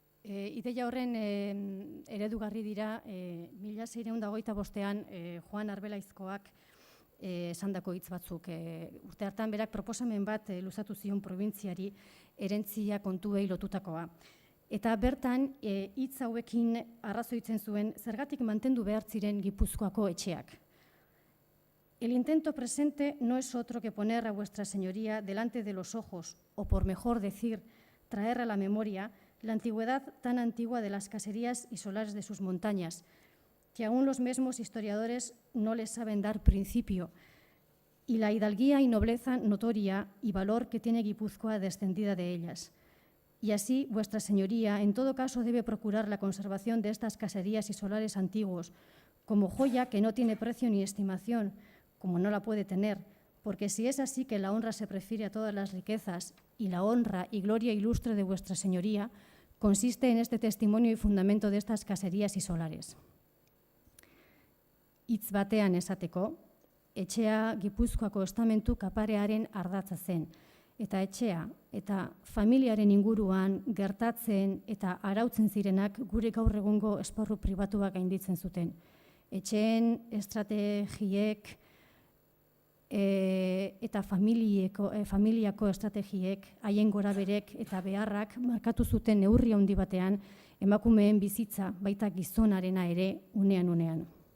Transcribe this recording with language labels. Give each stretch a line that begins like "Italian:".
Basque: Ideia horren eredugarri dira 1625an Joan Arbelaizkoak esandako hitz batzuk. Urte hartan berak proposamen bat luzatu zion probintziari herentzia kontuei lotutakoa. Eta bertan hitz hauekin arrazoitzen zuen zergatik mantendu behar ziren Gipuzkoako etxeak.
Spanish: El intento presente no es otro que poner a vuestra señoría delante de los ojos, o por mejor decir, traer a la memoria la antigüedad tan antigua de las caserías y solares de sus montañas, que aún los mismos historiadores no les saben dar principio, y la hidalguía y nobleza notoria y valor que tiene Guipúzcoa descendida de ellas. Y así, vuestra señoría, en todo caso, debe procurar la conservación de estas caserías y solares antiguos, como joya que no tiene precio ni estimación, como no la puede tener, porque si es así que la honra se prefiere a todas las riquezas y la honra y gloria ilustre de vuestra señoría consiste en este testimonio y fundamento de estas caserías y solares.
Basque: Hitz batean esateko, etxea Gipuzkoako estamentu kaparearen ardatza zen, eta etxea eta familiaren inguruan gertatzen eta arautzen zirenak gure gaur egungo esparru pribatuak gainditzen zuten. Etxeen estrategiek eta familiako estrategiek, haien goraberek eta beharrak markatu zuten neurri handi batean emakumeen bizitza baita gizonarena ere unean.